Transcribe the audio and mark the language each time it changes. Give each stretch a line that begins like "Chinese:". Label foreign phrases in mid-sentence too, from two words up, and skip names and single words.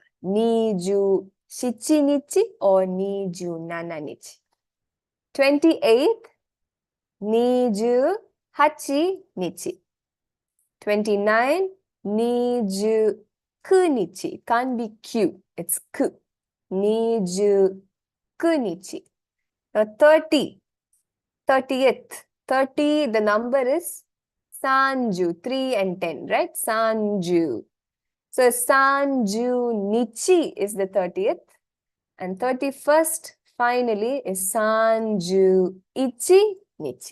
Japanese: 二十七日 or 二十七日. 28th, 二十八日. 29, 二十九日.
English: It can't be Q, it's ku.
Japanese: 二十九日.
English: Now 30, 30th. 30, the number is Sanju, 3 and 10, right? Sanju. So
Japanese: 三十日
English: is the 30th. And 31st, finally, is
Japanese: 三十一日.